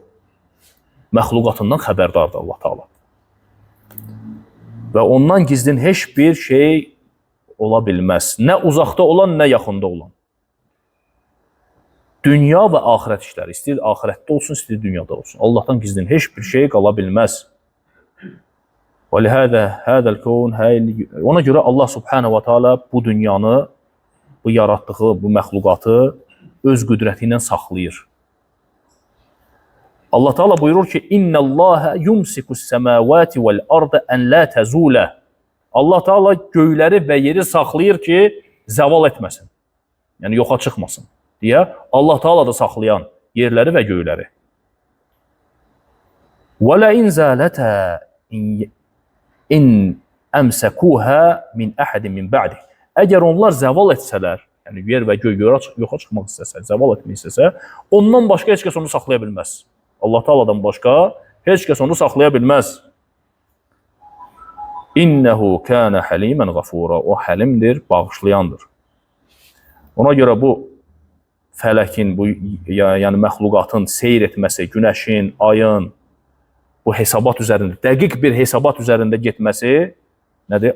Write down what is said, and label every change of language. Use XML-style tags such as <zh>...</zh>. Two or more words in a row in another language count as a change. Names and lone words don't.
<az>Məxluqatından xəbərdardır Allah Teala. Və ondan gizlin heç bir şey ola bilməz. Nə uzaqda olan, nə yaxında olan. Dünya və axirət işləri, istəyir axirətdə olsun, istəyir dünyada olsun. Allahdan gizlin heç bir şey qala bilməz. Ona görə Allah</az> <ar>سبحانه وتعالى</ar> <az>bu dünyanı, bu yaratdığı, bu məxluqatı öz qüdrəti ilə saxlayır. Allah Teala buyurur ki,</az> <ar>إن الله يمسك السماوات والأرض أن تزولا.</ar> <az>Allah Teala göyləri və yeri saxlayır ki, zəval etməsin. Yəni yoxa çıxmasın deyə Allah Teala da saxlayan yerləri və göyləri.</az> <ar>ولئن زالتا إن أمسكهما من أحد من بعده.</ar> <az>Əgər onlar zəval etsələr, yəni yer və göy yoxa çıxmaq istəsə, zəval etmək istəsə, ondan başqa heç kəs onu saxlaya bilməz. Allah Taala'dan başqa heç kəs onu saxlaya bilməz.</az> <ar>إنه كان حليما غفورا.</ar> <az>O halimdir, bağışlayandır. Ona görə bu fələkin, bu yəni məxluqatın seyr etməsi, günəşin, ayın bu hesabat üzərində, dəqiq bir hesabat üzərində getməsi nədir?</az>